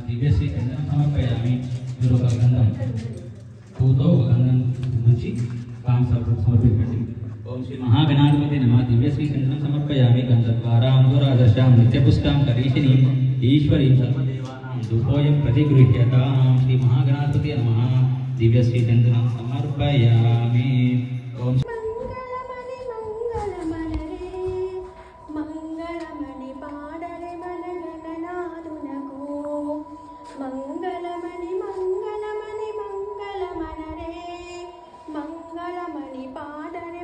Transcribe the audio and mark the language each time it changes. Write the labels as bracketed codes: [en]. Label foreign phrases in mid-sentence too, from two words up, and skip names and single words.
[sa] दिव्य श्री चंदन समर्पयामि. गंधम पूतो गंधम रुचि काम समर्पित. ओम श्री महागणाधिपते नमः. दिव्य श्री चंदन समर्पयामि. गंधद्वारा अनुराधशां नित्यपुष्टां करीशिनीं ईश्वरीं सर्वदेवानां धूपोऽयं प्रतिगृह्यतां. श्री महागणाधिपते नमः. दिव्य श्री चंदनं समर्पयामि. ओम [te] మంగళమణి పాడరే మన గణనాథునకు మంగళమణి మంగళమణి మంగళమనరే మంగళమణి పాడరే